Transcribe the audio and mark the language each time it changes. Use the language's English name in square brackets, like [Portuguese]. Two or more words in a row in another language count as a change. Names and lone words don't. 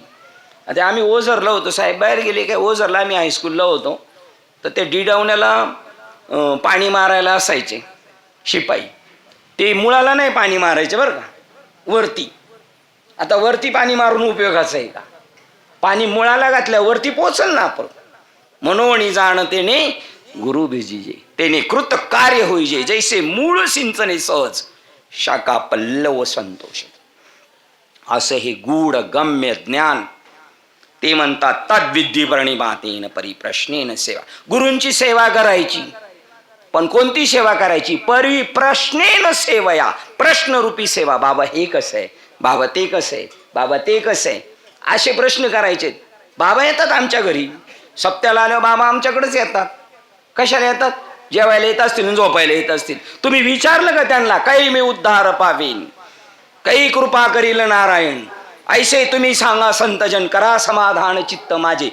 [Marathi] आता आम्ही ओझरला होतो, साहेब बाहेर गेले काय, ओझरला आम्ही हायस्कूलला होतो, तर ते डिडावण्याला पाणी मारायला असायचे शिपाई. ते मुळाला नाही पाणी मारायचे बरं का, वरती. आता वरती पाणी मारून उपयोगाचं आहे का? पाणी मुळाला घातल्या वरती पोचल ना आपण. मनोणी जाणतेने गुरु भिजीजे तेने कृत कार्य होईजे, जैसे मूळ सिंचने सहज शाखा पल्लव संतोष. असं हे गूढ गम्य ज्ञान. ते म्हणतात [Sanskrit] तद्विद्धी प्रणिपातेन परिप्रश्नेन सेवा. [Marathi] गुरूंची सेवा करायची, पण कोणती सेवा करायची? [Sanskrit] परिप्रश्नेन सेवया. [Marathi] प्रश्नरूपी सेवा. बाबा हे कसं आहे, बाबा ते कसं आहे, बाबा ते कसं आहे, असे प्रश्न करायचे. बाबा येतात आमच्या घरी, सप्त्याला आल्यावर बाबा आमच्याकडेच येतात. कशाला येतात? जेवायला येत असतील, झोपायला येत असतील. तुम्ही विचारलं का त्यांना? काही मी उद्धार पावेन, काही कृपा करील नारायण, ऐसे तुम्ही सांगा संतजन, करा समाधान चित्त माझे.